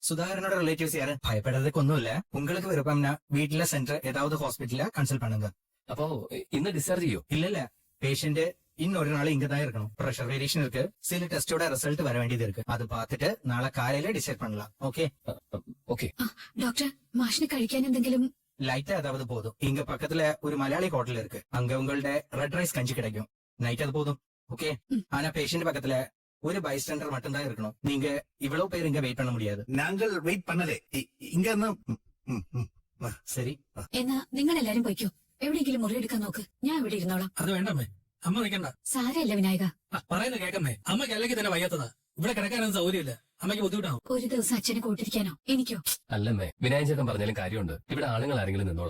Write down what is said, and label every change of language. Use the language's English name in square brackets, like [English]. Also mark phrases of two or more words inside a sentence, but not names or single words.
[Tamil] சுதாகரனோட ரிலேட்டிவ்ஸ் யாரு? பயப்படுறதுக்கு ஒன்றும் இல்ல. உங்களுக்கு விருப்பம்னா வீட்டுல சென்று ஏதாவது ஹாஸ்பிட்டல்ல கன்சல்ட் பண்ணுங்க. அப்போ [Malayalam] ഇന്ന് ഡിസ്ചാർജ് ചെയ്യോ? [Tamil] இல்ல பேஷண்ட் இன்னொரு நாள் இங்க தான் இருக்கணும். [English] pressure variation [Tamil] இருக்கு, சில டெஸ்டோட ரிசல்ட் வர வேண்டியது இருக்கு. அது பார்த்துட்டு [Malayalam] നാളെ കാലയില് ഡിസൈഡ് [Tamil] பண்ணலாம். ஓகே [Malayalam] ഓക്കെ. ഡോക്ടർ മാഷിന് കഴിക്കാൻ എന്തെങ്കിലും? [Tamil] லைட்டா ஏதாவது போதும். இங்க பக்கத்துல ஒரு மலையாளி ஹோட்டல் இருக்கு, அங்க உங்கள்ட்ட [English] red rice [Tamil] கஞ்சி கிடைக்கும். நைட் அது போதும். ஓகே. ஆனா பேஷண்ட் பக்கத்துல ஒரு பைஸ்டாண்டர் மட்டும் தான் இருக்கணும். நீங்க இவ்வளவு பேர் இங்க வெயிட் பண்ண முடியாது. நாங்கள் வெயிட் பண்ணலே ഇങ്ങ சரி. [Malayalam] എന്നാ നിങ്ങൾ എല്ലാരും പൊയ്ക്കോ. എവിടെയെങ്കിലും മുറിയെടുക്കാൻ നോക്ക്, ഞാൻ ഇവിടെ ഇരുന്നോളാം. അത് വേണ്ടമ്മേ, അമ്മ നിൽക്കണ്ട. സാരമില്ല വിനായക, പറയുന്നത് കേക്കമ്മേ. അമ്മയ്ക്ക് അല്ലെങ്കിൽ തന്നെ വയ്യാത്തതാ. ഇവിടെ കിടക്കാനൊന്നും സൗകര്യമില്ല. അമ്മയ്ക്ക് ബുദ്ധിമുട്ടാവും. ഒരു ദിവസം അച്ഛനെ കൂട്ടിരിക്കാനോ? എനിക്കോ? അല്ലമ്മേ, വിനായകൻ ചേട്ടൻ പറഞ്ഞാലും കാര്യമുണ്ട്. ഇവിടെ ആളുകൾ ആരെങ്കിലും നിന്നോളാം.